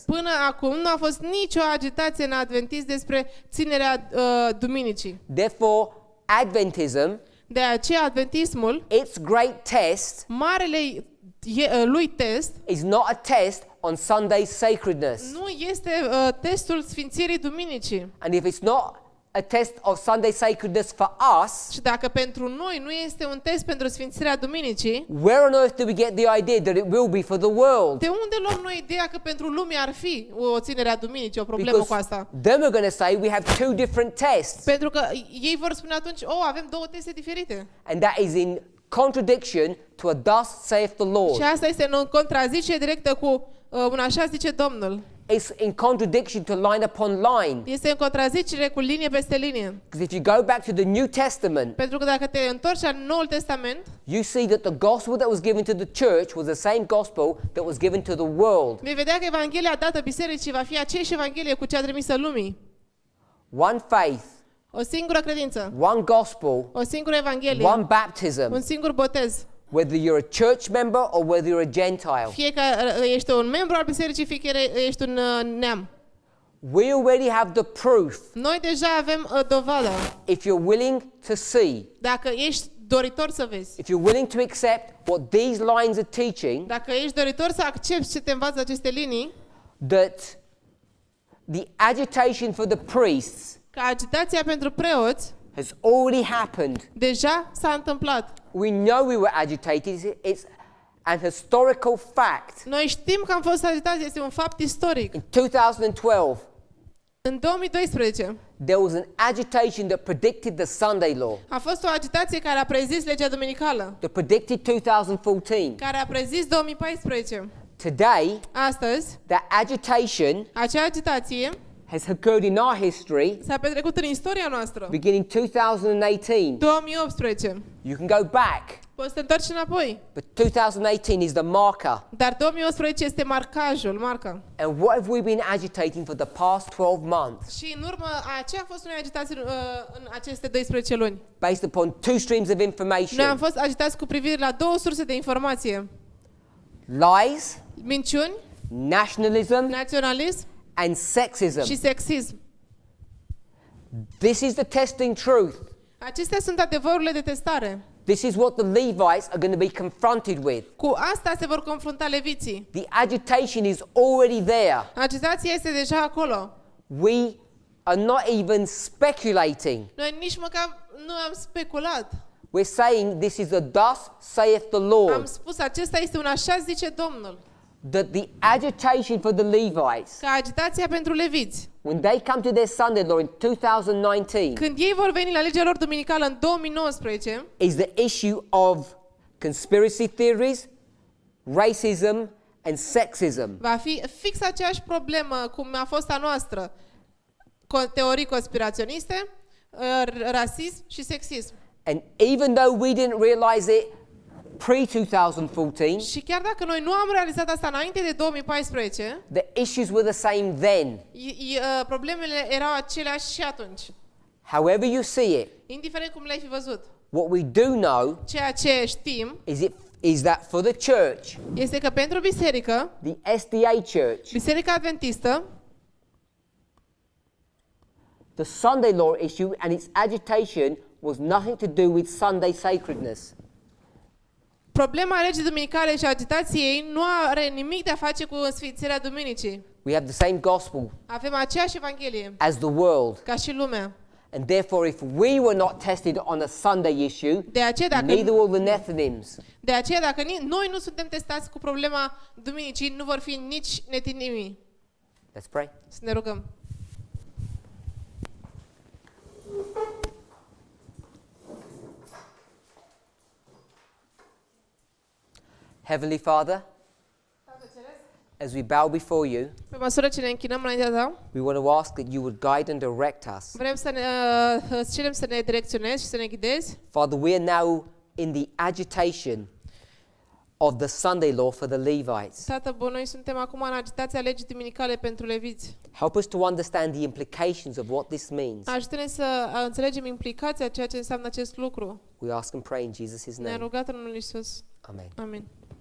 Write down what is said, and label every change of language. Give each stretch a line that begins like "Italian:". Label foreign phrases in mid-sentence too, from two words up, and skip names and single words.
Romanian: Până acum nu a fost nicio agitație în adventism despre ținerea duminicii.
English: Therefore, Adventism,
Romanian: De aceea adventismul,
English: its great test,
Romanian: marele lui test,
English: is not a test on Sunday sacredness.
Romanian: nu este testul sfințirii duminicii.
English: And if it's not a test of Sunday sacredness for us,
Romanian: Și dacă pentru noi nu este un test pentru sfințirea duminicii,
English: where on earth do we get the idea that it will be for the world?
Romanian: de unde luăm noi ideea că pentru lume ar fi o ținere a duminicii, o problemă cu asta?
English: then we're going to say we have two different tests.
Romanian: Pentru că ei vor spune atunci, avem două teste diferite.
English: And that is in contradiction to a thus saith the Lord.
Romanian: Și asta este în contraziție directă cu un așa zice Domnul.
English: It's in contradiction to line upon line.
Romanian: Este în contrazicere cu linie peste linie.
English: Because if you go back to the New Testament,
Romanian: Pentru că dacă te întorci la Noul Testament,
English: you see that the gospel that was given to the church was the same gospel that was given to the world.
Romanian: vei vedea că Evanghelia dată bisericii va fi aceeași Evanghelie cu cea trimisă lumii.
English: One faith,
Romanian: O singură credință,
English: one gospel,
Romanian: o singură Evanghelie,
English: one baptism,
Romanian: un singur botez.
English: whether you're a church member or whether you're a Gentile.
Romanian: Fie că ești un membru al bisericii, fie că ești un neam.
English: We already have the proof.
Romanian: Noi deja avem dovada.
English: If you're willing to see,
Romanian: Dacă ești doritor să vezi,
English: if you're willing to accept what these lines are teaching,
Romanian: dacă ești doritor să accepti ce te învață aceste linii,
English: that the agitation for the priests
Romanian: că agitația pentru preoți
English: has already happened.
Romanian: deja s-a întâmplat.
English: We know we were agitated. It's an historical fact.
Romanian: Noi știm că am fost agitați, este un fapt istoric.
English: In 2012,
Romanian: În 2012
English: there was an agitation that predicted the Sunday law,
Romanian: a fost o agitație care a prezis legea duminicală,
English: that predicted 2014.
Romanian: care a prezis 2014.
English: Today,
Romanian: Astăzi,
English: that agitation
Romanian: acea agitație
English: has occurred in our history
Romanian: s-a petrecut în istoria noastră.
English: beginning 2018.
Romanian: 2018.
English: You can go back,
Romanian: Poți să te întorci înapoi.
English: but 2018 is the marker.
Romanian: Dar 2018 este marcajul, marca.
English: And what have we been agitating for the past 12 months?
Romanian: Și în urmă, aceea a fost noi agitați în aceste 12 luni.
English: Based upon two streams of
Romanian: Noi am
English: information:
Romanian: fost agitați cu privire la două surse de informație.
English: lies,
Romanian: Minciuni,
English: nationalism,
Romanian: naționalism
English: and sexism.
Romanian: și sexism.
English: This is the testing truth.
Romanian: Acestea sunt adevărurile de testare.
English: This is what the Levites are going to be confronted with.
Romanian: Cu asta se vor confrunta leviții.
English: The agitation is already there.
Romanian: Agitația este deja acolo.
English: We are not even speculating.
Romanian: Noi nici măcar nu am speculat.
English: We're saying this is a thus saith the
Romanian: Am
English: Lord.
Romanian: spus, acesta este un așa zice Domnul.
English: That the agitation for the Levites,
Romanian: Că agitația pentru leviți,
English: when they come to their Sunday law in 2019,
Romanian: când ei vor veni la legea lor duminicală în 2019,
English: is the issue of conspiracy theories, racism, and sexism.
Romanian: va fi fix aceeași problemă cum a fost a noastră. Teorii conspiraționiste, rasism și sexism.
English: And even though we didn't realize it pre-2014,
Romanian: Și chiar dacă noi nu am realizat asta înainte de 2014,
English: the issues were the same then.
Romanian: problemele erau aceleași și atunci.
English: However you see it,
Romanian: Indiferent cum le-ai fi văzut.
English: what we do know
Romanian: Ceea ce știm
English: is that for the church,
Romanian: este că pentru biserică,
English: the SDA church,
Romanian: Biserica Adventistă,
English: the Sunday law issue and its agitation was nothing to do with Sunday sacredness.
Romanian: problema legii duminicale și agitației nu are nimic de a face cu sfințirea duminicii.
English: We have the same gospel
Romanian: Avem aceeași Evanghelie
English: as the world.
Romanian: ca și lumea.
English: And therefore, if we were not tested on a Sunday issue,
Romanian: De aceea,
English: neither will the Nethinims.
Romanian: dacă noi nu suntem testați cu problema duminicii, nu vor fi nici netinimii.
English: Let's pray.
Romanian: Să ne rugăm.
English: Heavenly Father, as we bow before you,
Romanian: Pe măsură ce ne închinăm înaintea ta,
English: we want to ask that you would guide and direct us.
Romanian: vrem să îți cerem să ne direcționezi și să ne ghidezi.
English: Father, we are now in the agitation of the Sunday law for the Levites.
Romanian: Tată bun, noi suntem acum în agitația legii duminicale pentru leviți.
English: Help us to understand the implications of what this means.
Romanian: Ajută-ne să înțelegem implicația ceea ce înseamnă acest lucru.
English: We ask and pray in Jesus'
Romanian: Ne-a
English: name.
Romanian: rugat în numele Iisus.
English: Amen.
Romanian: Amin.